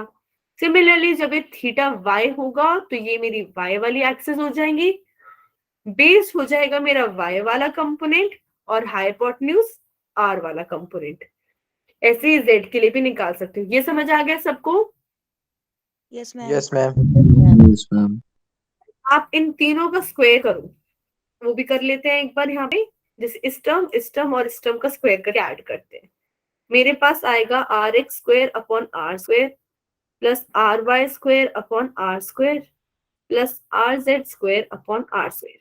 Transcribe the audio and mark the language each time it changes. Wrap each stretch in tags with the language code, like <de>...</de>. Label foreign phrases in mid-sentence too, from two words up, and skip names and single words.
<hi>सिमिलरली जब ये थीटा y होगा तो ये मेरी y वाली एक्सिस हो जाएंगी, बेस हो जाएगा मेरा y वाला कंपोनेंट और हाइपोटेन्यूज r वाला कंपोनेंट। ऐसे ही z के लिए भी निकाल सकते हो। ये समझ आ गया सबको?</hi> <en>Yes, ma'am. Yes, ma'am. Yes, ma'am.</en> <hi>आप इन तीनों का स्क्वायर करो, वो भी कर लेते हैं एक बार यहाँ पे। जैसे इस टर्म और इस टर्म का स्क्वायर करके ऐड करते हैं, मेरे पास आएगा</hi> <en>r x square upon r square plus r y square upon r square plus r z square upon r square.</en>